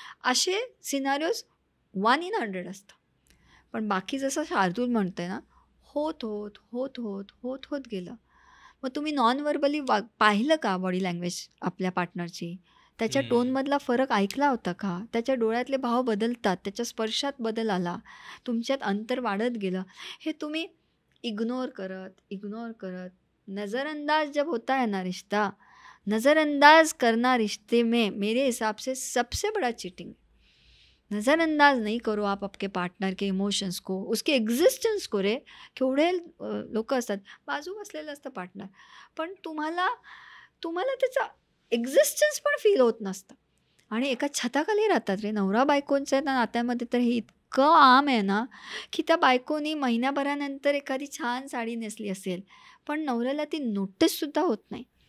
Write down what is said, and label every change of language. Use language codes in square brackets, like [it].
[mr] असे scenarios 1 in 100 असतं. पण बाकी जसं शार्दूल म्हणते ना, होत होत होत होत होत होत गेलं. मग तुम्ही नॉन व्हर्बली पाहिलं का बॉडी लँग्वेज आपल्या पार्टनरची? त्याच्या टोनमधला फरक ऐकला होता का? त्याच्या डोळ्यातले भाव बदलतात, त्याच्या स्पर्शात बदल आला, तुमच्यात अंतर वाढत गेलं. हे तुम्ही इग्नोर करत [hi] नज़रअंदाज जब होता है ना रिश्ता, नज़रअंदाज करना रिश्ते में मेरे हिसाब से सबसे बड़ा चीटिंग. नज़रअंदाज नहीं करो आप आपके पार्टनर के इमोशन्स को, उसके एक्झिस्टन्स को रे. [mr] केवढे लोक असतात, बाजू बसलेलं असतं पार्टनर, पण तुम्हाला त्याचा एक्झिस्टन्स पण फील होत नसतं. आणि एका छताखाली राहतात रे. नवरा बायकोंच्या नात्यामध्ये तर हे इतकं आम आहे ना, की त्या बायकोनी महिन्याभरानंतर एखादी छान साडी नेसली असेल, पण नवऱ्याला ती नोटीससुद्धा होत नाही.